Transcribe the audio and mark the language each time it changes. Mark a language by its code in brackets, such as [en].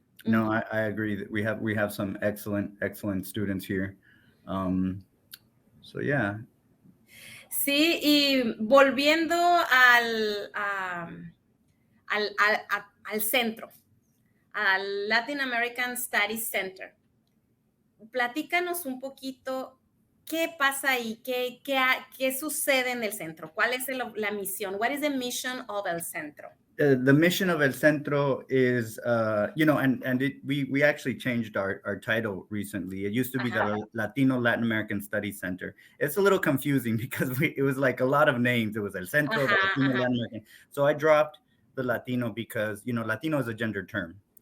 [en] No, I agree that we have some excellent students here. So yeah. [es] Sí, y volviendo al centro, al Latin American Studies Center, platícanos un poquito qué pasa ahí, qué sucede en el centro, cuál es la misión, [en] what is the mission of [es] el centro? [en] The mission of El Centro is, we actually changed our title recently. It used to be the Latino Latin American Studies Center. It's a little confusing because it was like a lot of names. It was El Centro, the Latino Latin American. So I dropped the Latino because, Latino is a gender term.